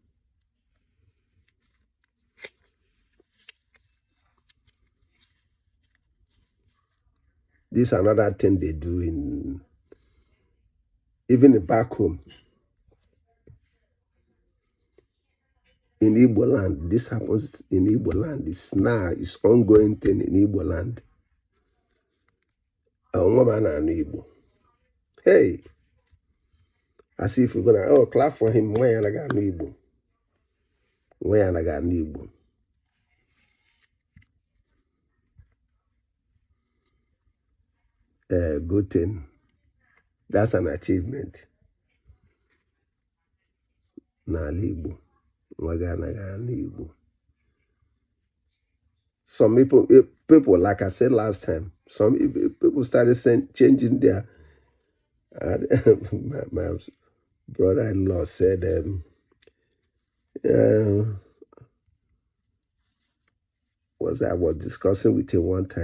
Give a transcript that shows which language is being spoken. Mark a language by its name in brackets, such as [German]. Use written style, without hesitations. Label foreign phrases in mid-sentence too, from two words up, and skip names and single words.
[English] This is another thing they do even back home. In Igbo land, this happens in Igbo land. It's now, it's ongoing thing in Igbo land. Igbo. Hey, as if we're gonna clap for him. Igbo. Igbo. Good thing. That's an achievement. [Igbo] N'ala Igbo. [English] Igbo. Some people, like I said last time, some people started changing their. My brother-in-law said, I was discussing with him one time.